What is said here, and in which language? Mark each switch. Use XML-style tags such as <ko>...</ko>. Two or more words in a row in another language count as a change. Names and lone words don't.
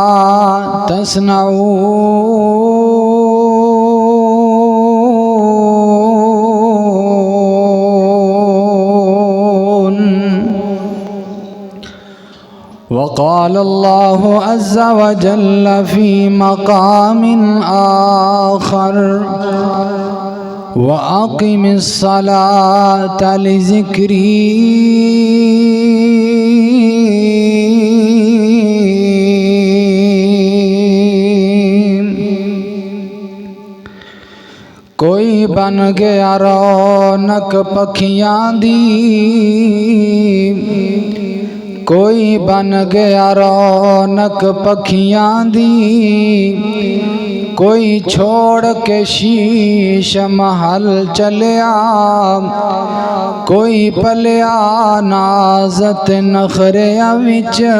<ar>تصنعون وقال اللہ عز وجل فی مقام آخر وَأَقِمِ الصَّلَاةَ لِذِكْرِي</ar> <pa>کوئی بن گیا رونق پکھیاں دی کوئی بن گیا رونق پکھیاں دی کوئی چھوڑ کے شیش محل چلیا کوئی پلیا نازت نخریا وچ</pa>